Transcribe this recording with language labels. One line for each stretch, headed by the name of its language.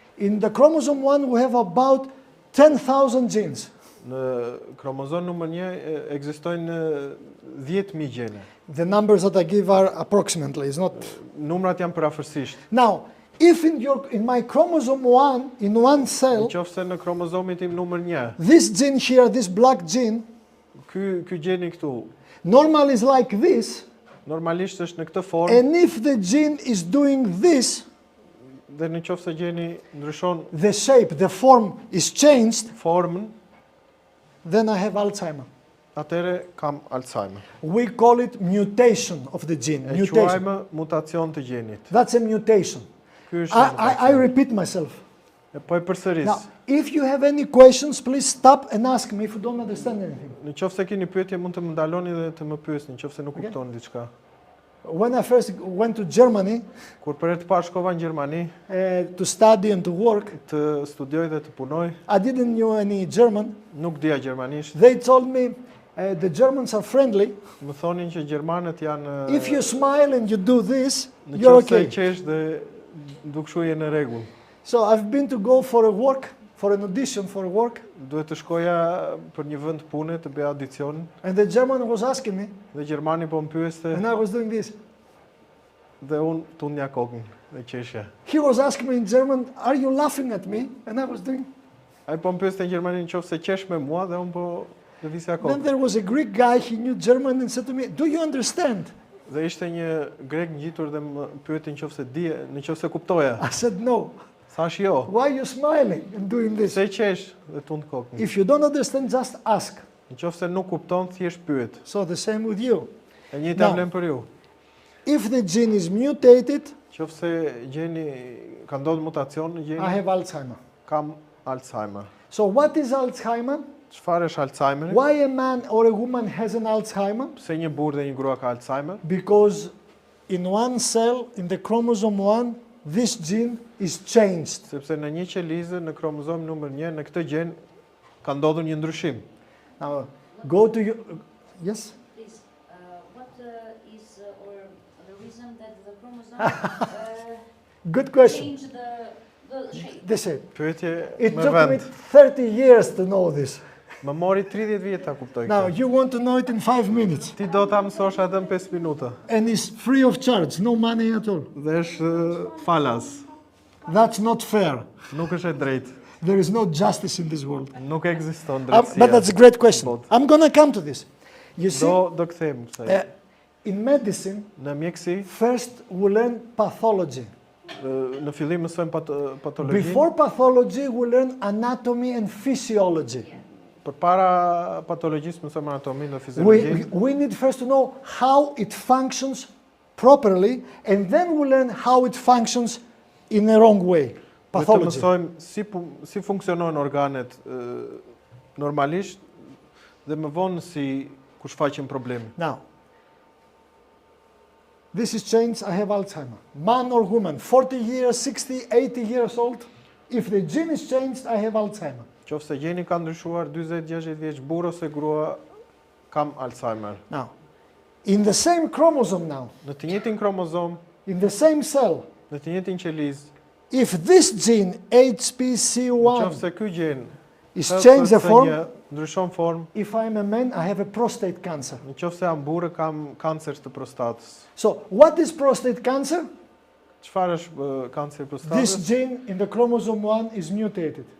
English: In the chromosome 1, we have about 10,000 genes.
Albanian: Në kromozom numër 1 ekzistojnë 10.000 gjene.
English: The numbers that I give are approximately. It's not.
Albanian: Numrat janë përafërsisht.
English: Now, if in my chromosome 1, in one cell,
Albanian: Qofse në kromozomin tim numër 1,
English: this gene here, this black gene,
Albanian: ky gjeni këtu,
English: normally is like this,
Albanian: normalisht është në këtë formë,
English: and if the gene is doing this,
Albanian: dhe në qofse gjeni ndryshon
English: the shape, the form is changed,
Albanian: formën,
English: then I have Alzheimer.
Albanian: atëre kam Alzheimer.
English: We call it mutation of the gene.
Albanian: E
English: Mutation.
Albanian: quajmë mutacion të gjenit.
English: That's a mutation.
Albanian: Ky është
English: I
Albanian: mutacion.
English: repeat myself.
Albanian: Po e përsëris.
English: Now, if you have any questions, please stop and ask me if you don't understand anything.
Albanian: Në qofse keni pyetje mund të më ndaloni dhe të më pyesni, nëse nuk
English: Okay.
Albanian: kuptoni diçka.
English: when I first went to Germany
Albanian: Kur për herë të parë shkova në Gjermani
English: to study and to work,
Albanian: të studioj dhe të punoj,
English: I didn't know any German.
Albanian: nuk dija gjermanisht.
English: They told me the Germans are friendly.
Albanian: Më thonin që gjermanët janë
English: If you smile and you do this,
Albanian: në
English: you're
Albanian: qoftë se qesh dhe dukshuje në rregull.
English: So I've been to go for a work, for an audition for work,
Albanian: Duhet të shkoja për një vend pune të bëja audicion
English: and the German was asking me,
Albanian: dhe gjermani po më pyeste
English: and I was doing this.
Albanian: dhe unë tunja kokën dhe qeshja.
English: He was asking me in German, are you laughing at me? And I was doing.
Albanian: Ai po më pyeste në gjermani nëse qesh me mua dhe unë po lëvizja
English: Then there was a Greek guy, he knew German and said to me, do you understand?
Albanian: Dhe ishte një grek ngjitur dhe më pyeti nëse kuptoja.
English: I said, no.
Albanian: Thash jo.
English: Why are you smiling and doing this?
Albanian: Se qesh dhe tund kokën.
English: If you don't understand, just ask.
Albanian: Nëse nuk kupton, thjesht pyet.
English: So the same with you.
Albanian: E njëjta
English: Now,
Albanian: vlen për ju.
English: If the gene is mutated,
Albanian: Nëse gjeni ka ndodhur mutacion në
English: I
Albanian: gjeni,
English: have Alzheimer.
Albanian: kam Alzheimer.
English: So what is Alzheimer?
Albanian: Çfarë është Alzheimer?
English: Why a man or a woman has an Alzheimer?
Albanian: Pse një burrë dhe një grua ka Alzheimer?
English: Because in one cell, in the chromosome 1, this gene is changed.
Albanian: Sepse në një qelizë në kromozom numër 1 në këtë gjen ka ndodhur një ndryshim.
English: Now, go to you. Yes? Please, what is or the reason that the chromosome Good question. change the shape? They say.
Albanian: Pyetje
English: It
Albanian: me
English: took me
Albanian: vend.
English: 30 years to know this.
Albanian: Më mori 30 vjet ta kuptoj
English: Now,
Albanian: këtë.
English: you want to know it in 5 minutes.
Albanian: Ti do ta mësosh atë në 5 minuta.
English: And it's free of charge, no money at all.
Albanian: Dhe është falas.
English: That's not fair.
Albanian: Nuk është e drejtë.
English: There is no justice in this world.
Albanian: Nuk ekziston
English: But
Albanian: drejtësia.
English: that's a great question. Bot. I'm going to come to this. You see,
Albanian: Do kthehem kësaj.
English: in medicine,
Albanian: Në mjekësi,
English: first we learn pathology.
Albanian: në fillim mësojmë patologjinë.
English: Before pathology, we learn anatomy and physiology.
Albanian: Përpara patologjisë mësojmë anatominë dhe fiziologjinë.
English: We need first to know how it functions properly, and then we learn how it functions in a wrong way.
Albanian: Duhet të
English: Pathology.
Albanian: mësojmë si funksionojnë organet normalisht dhe më vonë si ku shfaqen problemi.
English: Now, this is changed, I have Alzheimer. Man or woman, 40 years, 60, 80 years old, if the gene is changed, I have Alzheimer.
Albanian: Qofse gjeni ka ndryshuar 40-60 vjeç, burrë ose grua kam Alzheimer.
English: Now, in the same chromosome now,
Albanian: Në të njëjtin kromozom,
English: in the same cell,
Albanian: në të njëjtin qelizë,
English: if this gene, HPC1,
Albanian: qofse ky gjen
English: is changed the form,
Albanian: ndryshon formë,
English: if I'm a man, I have a prostate cancer.
Albanian: në qofse jam burrë kam kancer të prostatës.
English: So, what is prostate cancer?
Albanian: Çfarë është kanceri i
English: This
Albanian: prostatës?
English: gene in the chromosome 1 is mutated.